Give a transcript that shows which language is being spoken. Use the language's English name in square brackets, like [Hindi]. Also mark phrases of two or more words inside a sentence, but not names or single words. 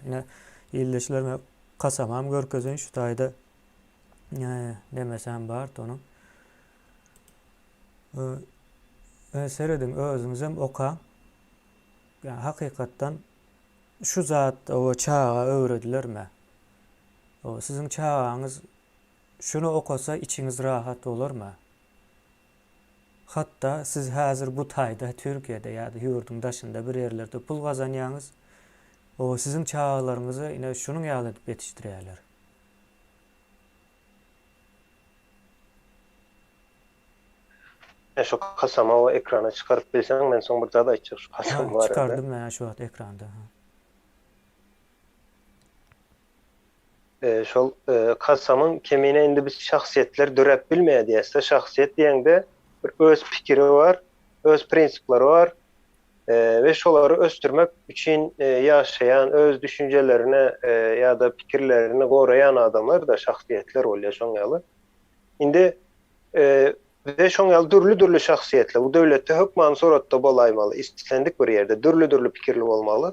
[Turkmen] Ine ýyldaşlar kasamam görkezin şu taýda demesem bar onu. Seredin özüňizem oka. Yani hakykatdan şu zat o çağa öwredilermi? O sizin çağağınız şunu okasa içiniz rahat olurmu? Hatta siz hazır bu taýda Türkiýede ýa-da ýurdun daşynda bir ýerlerde pul gazanýaňyz, o sizin çağalaryňyzy ine şunuň ýaly edip yetişdirýärler. Şu kasama o ekrana çıkarıp bilsen men soň bir zat aýtjak şu kasam var. Çıkardım men şu wagt ekranda. Şol kasamyň kemine indi biz şahsiýetler dörep bilmeýär diýse, şahsiýet diýende bir öz pikiri var, öz prinsiplari var ve şolary östürmek üçin ýaşaýan, öz düşüncelerine ýa-da pikirlerini goraýan adamlar da şahsiýetler bolýar şoň ýaly. Indi ve şoň ýaly dürli şahsiýetler bu döwletde hökman soratda bolaýmaly, islendik bir ýerde dürli pikirli bolmaly.